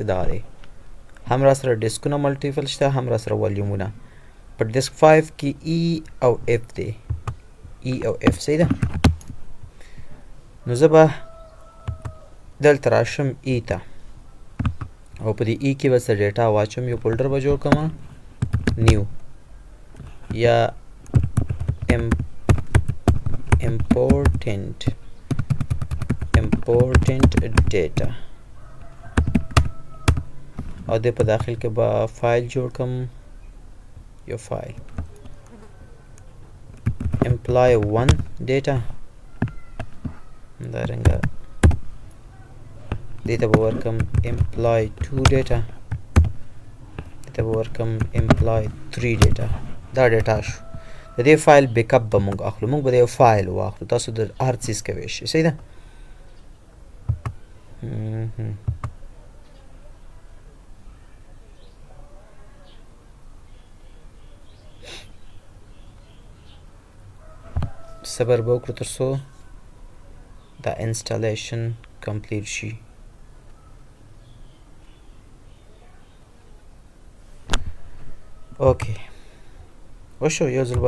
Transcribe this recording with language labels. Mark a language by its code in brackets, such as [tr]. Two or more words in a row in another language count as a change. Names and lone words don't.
[ps] دا دی هم را سره ډیسکونه ملټیپل شته هم را سره والیومونه په ډیسک 5 کې ای او اف دی ای او اف صحیح ده نو زه به دلته راشم ای ته او په دې ای کې به څه ډیټا واچوم یو فولډر به جوړ کړم نیو یا important data او د په داخل کې به فایل جوړ کوم یو فایل employee 1 data دارنګه دته به ورکم employee 2 data دته به ورکم employee 3 data دا ډیټا شو د دې فایل [en] back up [ps] به موږ اخلو موږ به د فایل واخلو تاسو د هر چیز کوي شي صحیح ده صبر به وکړو تر څو دا [en] installation complete [ps] شي اوکې وشو یو ځل به